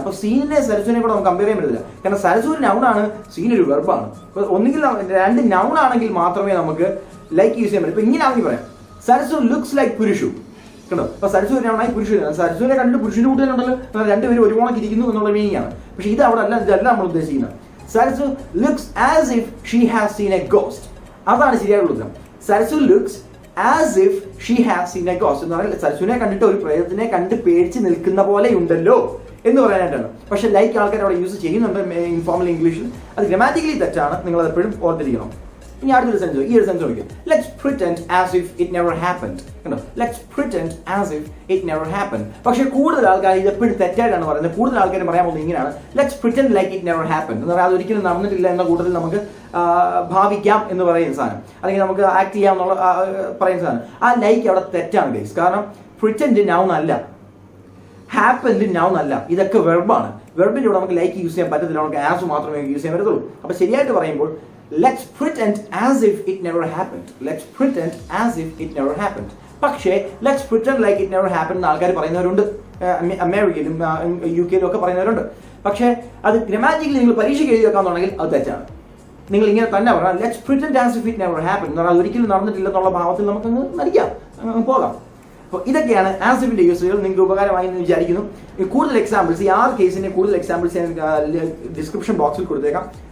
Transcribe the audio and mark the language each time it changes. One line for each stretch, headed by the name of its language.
Malayalam: അപ്പോൾ സീനിനെ സരസുവിനെ കൂടെ നമുക്ക് കമ്പയർ ചെയ്യാൻ പറ്റില്ല. കാരണം സരസു ഒരു നൗണാണ്, സീൻ ഒരു വെർബാണ്. അപ്പോൾ ഒന്നുകിൽ രണ്ട് നൗൺ ആണെങ്കിൽ മാത്രമേ നമുക്ക് ലൈക്ക് യൂസ് ചെയ്യാൻ പറ്റും. ഇപ്പൊ ഇങ്ങനെ ആണെങ്കിൽ പറയാം, സരസു ലുക്സ് ലൈക്ക് പുരുഷു. കണ്ടോ, അപ്പൊ സരസു ഒരു നൗണായി പുരുഷു. സരസുവിനെ കണ്ടിട്ട് പുരുഷന്റെ കൂട്ടുകാരുണ്ടല്ലോ, രണ്ടുപേരും ഒരുപോലെ ഇരിക്കുന്നു എന്നുള്ള മീനിങ് ആണ്. പക്ഷെ ഇത് അവിടെ അല്ല, ഇതല്ല നമ്മൾ ഉദ്ദേശിക്കുന്നത്.
English: Sarasu looks as if she has seen a ghost.
Malayalam: അതാണ് ശരിയായിട്ടുള്ള ഉത്തരം.
English: Sarasu looks as if she has seen a ghost
Malayalam: എന്ന് പറഞ്ഞാൽ സരസുവിനെ കണ്ടിട്ട് ഒരു പ്രേതത്തിനെ കണ്ട് പേടിച്ച് നിൽക്കുന്ന പോലെ ഉണ്ടല്ലോ എന്ന് പറയാനായിട്ടാണ്. പക്ഷെ ലൈക്ക് ആൾക്കാർ അവിടെ യൂസ് ചെയ്യുന്നുണ്ട് ഇൻഫോർമൽ ഇംഗ്ലീഷിൽ. അത് ഗ്രാമാറ്റിക്കലി തെറ്റാണ്, നിങ്ങൾ അത് എപ്പോഴും ഓർത്തിരിക്കണം. ഇനി അടുത്തൊരു സെൻസ്, ഈ ഒരു സെൻസ് നോക്കിയോ,
English: Let's pretend as if it never happened.
Malayalam: കണ്ടോ,
English: Let's pretend as if it never happened.
Malayalam: പക്ഷേ കൂടുതൽ ആൾക്കാർ ഇത് എപ്പോഴും തെറ്റായിട്ടാണ് പറയുന്നത്. കൂടുതൽ ആൾക്കാരും പറയാൻ പോകുന്നത് ഇങ്ങനെയാണ്,
English: let's pretend like it never happened
Malayalam: എന്ന് പറഞ്ഞാൽ അതൊരിക്കലും നടന്നിട്ടില്ല എന്ന കൂട്ടത്തിൽ നമുക്ക് ഭാവിക്കാം എന്ന് പറയുന്ന സാധനം, അല്ലെങ്കിൽ നമുക്ക് ആക്ട് ചെയ്യാം എന്നുള്ള പറയുന്ന സാധനം. ആ ലൈക്ക് അവിടെ തെറ്റാണ് ഗൈസ്. കാരണം പ്രിറ്റൻഡ് നൗൺ അല്ല, ഹാപ്പൻഡ് നൗൺ അല്ല, ഇതൊക്കെ വെർബാണ്. വെർബിൻ്റെ കൂടെ നമുക്ക് ലൈക്ക് യൂസ് ചെയ്യാൻ പറ്റത്തില്ല, നമുക്ക് ആസ് മാത്രമേ യൂസ് ചെയ്യാൻ പറ്റത്തുള്ളൂ. അപ്പോൾ ശരിയായിട്ട് പറയുമ്പോൾ
English: let's pretend as if it never happened. Let's pretend as if it never happened.
Malayalam: പക്ഷേ
English: let's pretend like it never happened
Malayalam: എന്ന് ആൾക്കാർ പറയുന്നവരുണ്ട്. അമേരിക്കയിലും UK യിലും ഒക്കെ പറയുന്നവരുണ്ട്. പക്ഷേ അത് ഗ്രാമാറ്റിക്കലി നിങ്ങൾ പരീക്ഷയ്ക്ക് എഴുതി വെക്കാന്നുണ്ടെങ്കിൽ അത് തെറ്റാണ്. നിങ്ങൾ ഇങ്ങനെ തന്നെ പറഞ്ഞാൽ
English: let's pretend as if it never happened
Malayalam: എന്ന് പറഞ്ഞാൽ ഒരിക്കലും നടന്നിട്ടില്ല എന്നുള്ള ഭാവത്തിൽ നമുക്കങ്ങ് നടിക്കാം, പോകാം. അപ്പോൾ ഇതൊക്കെയാണ് ആസിഫിന്റെ യൂസുകൾ. നിങ്ങൾക്ക് ഉപകാരമായി എന്ന് വിചാരിക്കുന്നു. കൂടുതൽ എക്സാമ്പിൾസ്, ഈ 6 കേസിന്റെ കൂടുതൽ എക്സാമ്പിൾസ് ഞാൻ ഡിസ്ക്രിപ്ഷൻ ബോക്സിൽ കൊടുത്തേക്കാം.